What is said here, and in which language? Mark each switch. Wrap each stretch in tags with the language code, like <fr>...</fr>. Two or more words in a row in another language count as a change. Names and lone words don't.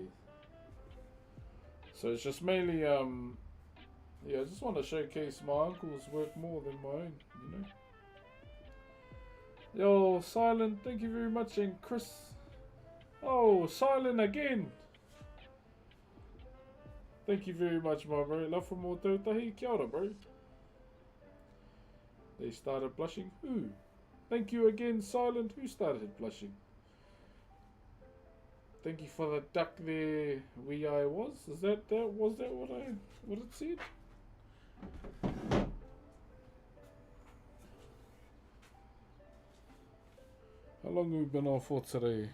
<en>So it's just mainly yeah, I just want to showcase my uncle's work more than my own, you know. Yo, Silent, thank you very much, and Chris. Oh, Silent again. Thank you very much, my bro. Love from more Tautahi.</en> <mi>Kia ora,</mi> <en>bro. They started blushing. Who? Thank you again, Silent. Who started blushing? Thank you for the duck there. I was. Is that was that what it said? How long have we been on for today?</en>